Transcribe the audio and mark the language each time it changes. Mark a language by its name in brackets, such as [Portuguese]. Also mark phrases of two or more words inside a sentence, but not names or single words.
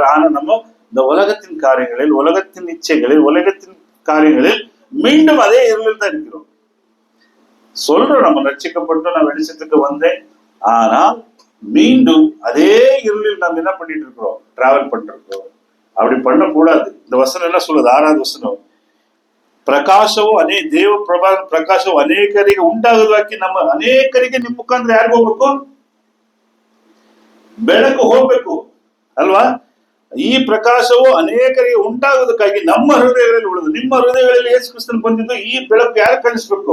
[Tamil] ஆனா நம்ம இந்த உலகத்தின் காரியங்களில், உலகத்தின் இச்சைகளில், உலகத்தின் காரியங்களில் மீண்டும் அதே இருளில் தான் இருக்கிறோம். சொல்றோம் நம்ம ரட்சிக்கப்பட்டு நான் வெளிச்சத்துக்கு வந்தேன், ஆனால் மீண்டும் அதே இருளில் நாம் என்ன பண்ணிட்டு இருக்கிறோம்? டிராவல் பண்ணிருக்கிறோம். அப்படி பண்ணக்கூடாது. இந்த வசனம் என்ன சொல்லுது? [Kannada] 6வது ವಚನ, ಪ್ರಕಾಶವು ದೇವ ಪ್ರಕಾಶವು ಅನೇಕರಿಗೆ ಉಂಟಾಗುವುದಾಗಿ ನಮ್ಮ ಅನೇಕರಿಗೆ ನಿಮ್ಮ ಮುಖಾಂತರ ಯಾರಿಗೂ ಹೋಗ್ಬೇಕು? ಬೆಳಕು ಹೋಗ್ಬೇಕು ಅಲ್ವಾ? ಈ ಪ್ರಕಾಶವು ಅನೇಕರಿಗೆ ಉಂಟಾಗುವುದಕ್ಕಾಗಿ ನಮ್ಮ ಹೃದಯಗಳಲ್ಲಿ ಉಳಿದು, ನಿಮ್ಮ ಹೃದಯಗಳಲ್ಲಿ ಯೇಸು ಕ್ರಿಸ್ತನ್ ಬಂದಿದ್ದು ಈ ಬೆಳಕು ಯಾರು ಕಾಣಿಸ್ಬೇಕು?